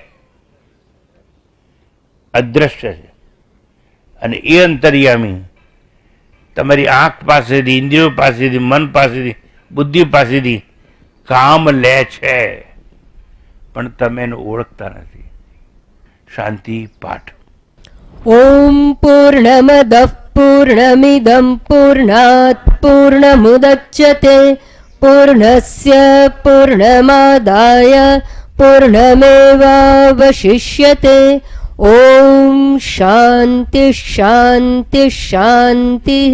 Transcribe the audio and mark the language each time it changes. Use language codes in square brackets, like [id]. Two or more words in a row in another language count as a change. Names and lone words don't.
[gu] અદ્રશ્ય છે. અને એ અંતર્યામી તમારી આંખ પાસેથી, ઇન્દ્રિયો પાસેથી, મન પાસેથી, બુદ્ધિ પાસેથી કામ લે છે, પણ તમે એને ઓળખતા નથી. શાંતિ પાઠ. [sa] ॐ पूर्णमदः पूर्णमिदं पूर्णात् पूर्णमुदच्यते पूर्णस्य पूर्णमादाय पूर्णमेवावशिष्यते. ॐ शान्ति शान्ति शान्तिः.